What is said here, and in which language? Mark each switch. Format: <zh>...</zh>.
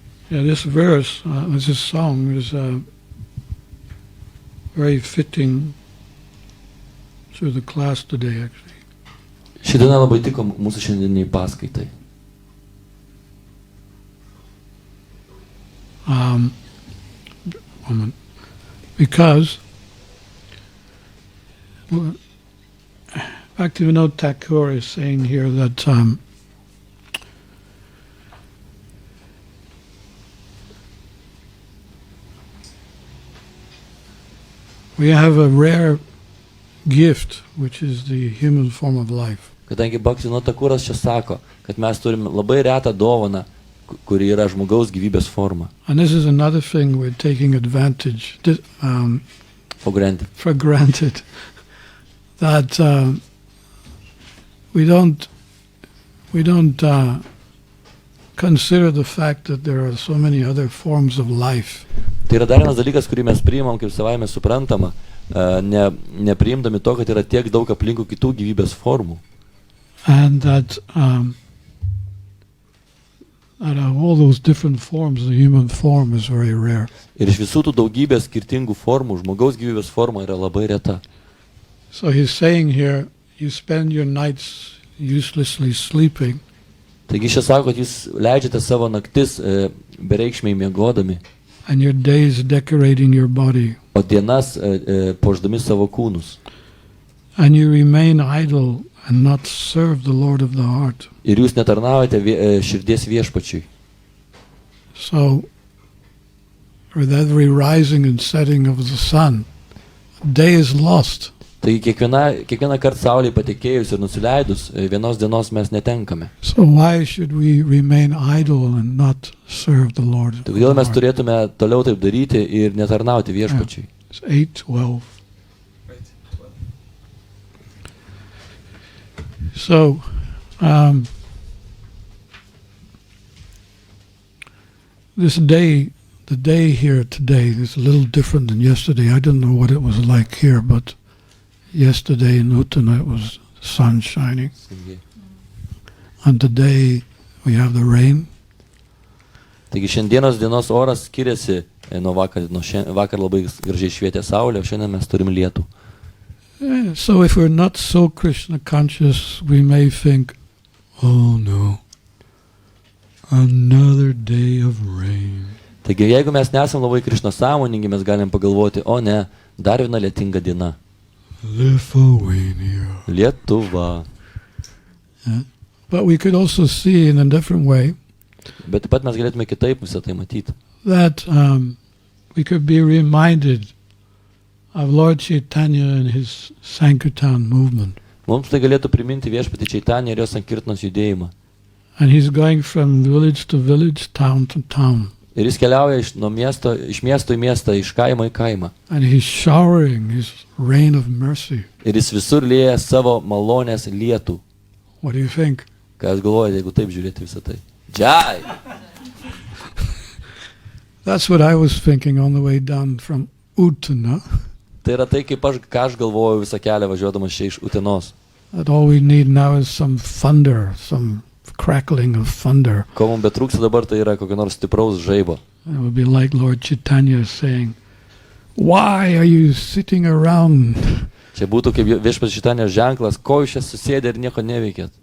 <en>Yeah, this verse, this song is very fitting to the class today, actually.</en> <lt>Ši diena labai tiko mūsų šiandieniai paskaitai.</lt> <en>Because Bhaktivedanta Thakur is saying here that we have a rare gift, which is the human form of life.</en> <lt>Kadangi Bhaktivedanta Thakuras čia sako, kad mes turim labai retą dovaną, kuri yra žmogaus gyvybės forma.</lt> <en>And this is another thing we're taking advantage For granted. for granted, that we don't consider the fact that there are so many other forms of life.</en> <lt>Tai yra dar vienas dalykas, kurį mes priimam kaip savaime suprantama, nepriimdami to, kad yra tiek daug aplinkų kitų gyvybės formų.</lt> <en>And that out of all those different forms, the human form is very rare.</en> <lt>Ir iš visų tų daugybės skirtingų formų, žmogaus gyvybės forma yra labai reta.</lt> <en>So he's saying here, you spend your nights uselessly sleeping,</en> <lt>Taigi šia sako, kad jūs leidžiate savo naktis bereikšmiai miegodami,</lt> <en>and your days decorating your body,</en> <lt>o dienas puošdami savo kūnus.</lt> <en>and you remain idle and not serve the Lord of the heart.</en> <lt>Ir jūs netarnaujate širdies viešpačiui.</lt> <en>So, with every rising and setting of the sun, a day is lost.</en> <lt>Taigi kiekvieną kartą saulei patekėjus ir nusileidus, vienos dienos mes netenkame.</lt> <en>So why should we remain idle and not serve the Lord?</en> <lt>Tai kodėl mes turėtume toliau taip daryti ir netarnauti viešpačiui?</lt> <en>It's 8:12. So, this day, the day here today is a little different than yesterday. I don't know what it was like here, but yesterday in Uttana it was sun shining. And today we have the rain.</en> <lt>Taigi šiandienos dienos oras skiriasi nuo vakar. Vakar labai gražiai švietė saulė, o šiandien mes turim lietų.</lt> <en>So if we're not so Krishna conscious, we may think, oh no, another day of rain.</en> <lt>Taigi jeigu mes nesam labai Krishna sąmoningi, mes galim pagalvoti, o ne, dar viena lietinga diena.</lt> <en>Lithuania.</en> <lt>Lietuva.</lt> <en>But we could also see in a different way</en> <lt>Bet taip pat mes galėtume kitaip visą tai matyti.</lt> <en>that we could be reminded of Lord Chaitanya and his Sankirtan movement.</en> <lt>Mums tai galėtų priminti viešpatį Čaitanį ir jo sankirtanos judėjimą.</lt> <en>And he's going from village to village, town to town.</en> <lt>Ir jis keliauja iš miesto į miestą, iš kaimo į kaimą.</lt> <en>And he's showering his rain of mercy.</en> <lt>Ir jis visur lieja savo malonės lietų.</lt> <en>What do you think?</en> <lt>Ką jūs galvojate, jeigu taip žiūrėti visą tai? Džai!</lt> <en>That's what I was thinking on the way down from Uttana.</en> <lt>Tai yra tai, ką aš galvoju visą kelią važiuodamas čia iš Utenos.</lt> <en>That all we need now is some thunder, some crackling of thunder.</en> <lt>Ko mums betrūksta dabar, tai yra kokio nors stipraus žaibo.</lt> <en>It would be like Lord Chaitanya saying, why are you sitting around</en> <lt>Čia būtų kaip viešpats Čaitanijos ženklas, ko jūs čia susėdę ir nieko neveikėt.</lt>